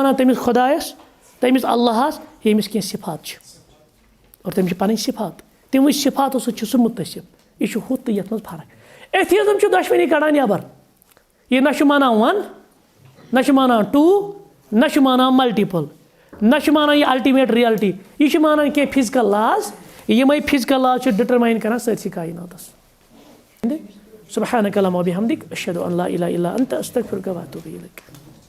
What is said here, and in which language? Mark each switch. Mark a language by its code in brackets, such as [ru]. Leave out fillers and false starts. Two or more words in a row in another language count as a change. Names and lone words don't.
[ks] وَنان تٔمِس خۄدایس تٔمِس اللہس ییٚمِس کینٛہہ صفات چھِ اور تٔمِس چھِ پنٕنۍ صفات تِموٕے صفاتو سۭتۍ چھُ سُہ مُتٲثِر یہِ چھُ ہُتھ تہٕ یتھ منٛز فرق ایتھیٖزم چھُ دۄشوٕنی کڑان نٮ۪بر یہِ نہ چھُ مانان ون نہ چھُ مانان ٹوٗ نہ چھُ مانان ملٹِپل نہ چھُ مانان یہِ [en] ultimate reality [ks] یہِ چھُ مانان کینٛہہ [en] physical laws [ks] یِمے [en] physical laws [ks] چھِ ڈِٹرماین کران سٲرسٕے کایناتس [ar] سبحانك اللهم وبحمدك اشهد ان لا اله الا انت استغفرك واتوب اليك